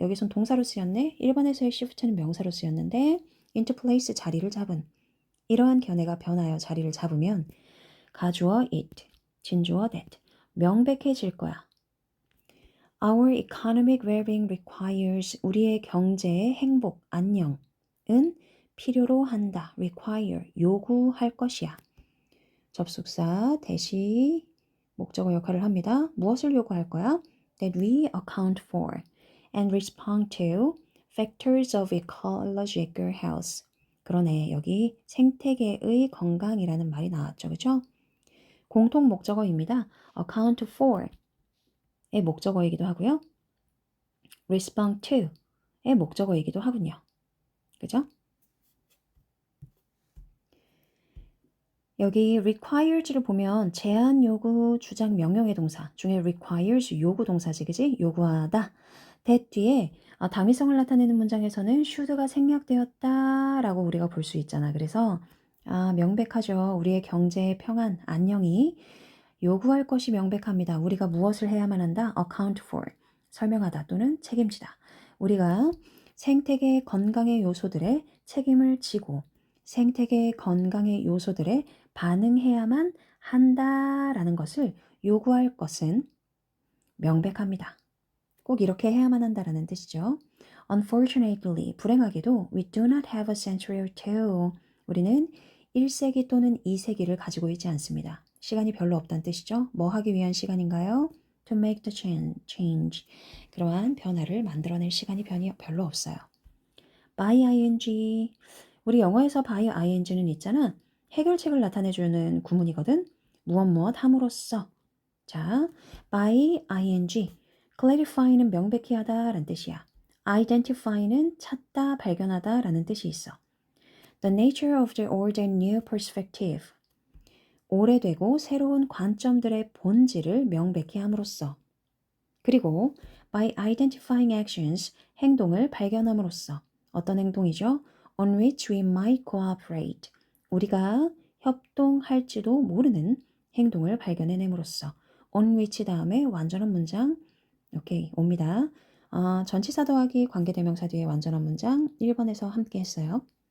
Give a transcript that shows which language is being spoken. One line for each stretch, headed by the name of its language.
Korean: 여기선 동사로 쓰였네. 1번에서의 shift는 명사로 쓰였는데
English: into place
Korean: 자리를 잡은 이러한 견해가 변하여 자리를 잡으면 가주어 it, 진주어 that 명백해질 거야.
English: Our economic well-being requires
Korean: 우리의 경제의 행복, 안녕은 필요로 한다. require, 요구할 것이야. 접속사 대시 목적어 역할을 합니다. 무엇을 요구할 거야?
English: That we account for and respond to factors of ecological health.
Korean: 그러네. 여기 생태계의 건강이라는 말이 나왔죠. 그렇죠? 공통 목적어입니다. account for의 목적어이기도 하고요. respond to의 목적어이기도 하군요. 그죠? 여기 requires를 보면 제한, 요구, 주장, 명령의 동사 중에 requires 요구 동사지, 그지? 요구하다. that 뒤에 당위성을 나타내는 문장에서는 should가 생략되었다 라고 우리가 볼 수 있잖아. 그래서 명백하죠. 우리의 경제의 평안, 안녕이 요구할 것이 명백합니다. 우리가 무엇을 해야만 한다? account for, 설명하다 또는 책임지다. 우리가 생태계 건강의 요소들의 책임을 지고 생태계 건강의 요소들에 반응해야만 한다라는 것을 요구할 것은 명백합니다. 꼭 이렇게 해야만 한다라는 뜻이죠.
English: Unfortunately,
Korean: 불행하게도
English: we do not have a century or two.
Korean: 우리는 1세기 또는 2세기를 가지고 있지 않습니다. 시간이 별로 없다는 뜻이죠. 뭐 하기 위한 시간인가요?
English: To make the change.
Korean: 그러한 변화를 만들어낼 시간이 별로 없어요.
English: by ing.
Korean: 우리 영어에서 by ing는 있잖아. 해결책을 나타내주는 구문이거든. 무엇 함으로써. 자, by ing. clarify는 명백히 하다 라는 뜻이야. identify는 찾다, 발견하다 라는 뜻이 있어.
English: The nature of the old and new perspective.
Korean: 오래되고 새로운 관점들의 본질을 명백히 함으로써. 그리고
English: by identifying actions,
Korean: 행동을 발견함으로써. 어떤 행동이죠?
English: On which we might cooperate.
Korean: 우리가 협동할지도 모르는 행동을 발견해냄으로써. On which 다음에 완전한 문장 오케이 옵니다. 전치사 더하기 관계대명사 뒤에 완전한 문장 1번에서 함께 했어요.